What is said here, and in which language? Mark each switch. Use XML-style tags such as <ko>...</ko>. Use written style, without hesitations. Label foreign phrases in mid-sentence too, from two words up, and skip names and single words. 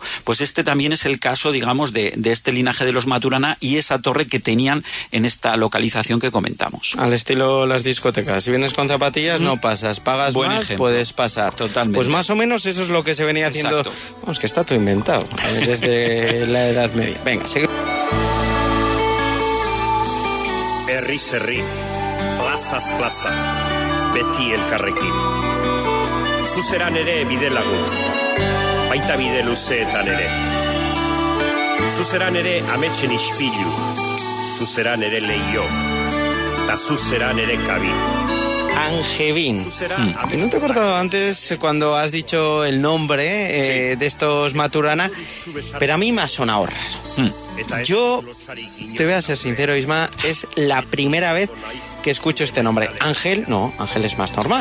<es>Pues este también es el caso, digamos, de este linaje de los Maturana y esa torre que tenían en esta localización que comentamos. Al estilo las discotecas. Si vienes con zapatillas, no pasas. Pagas Buen más, ejemplo. puedes pasar. Totalmente. Pues más o menos eso es lo que se venía haciendo. Exacto. Vamos, que está todo inventado desde la Edad Media. Venga, seguimos.</es> <eu>Herriz herri, plazaz plaza, beti elkarrekin. Zuzeran ere bide lagun, baita bide luzeetan ere. Zuzeran ere ametsen ispilu, zuzeran ere leio, eta zuzeran ere kabi. Angevin.</eu> <es>¿Y no te he acordado antes cuando has dicho el nombre de estos Maturana? Pero a mí me ha sonado raro. Yo, te voy a ser sincero, Isma, es la primera vez que escucho este nombre. Ángel, no, Ángel es más normal.</es>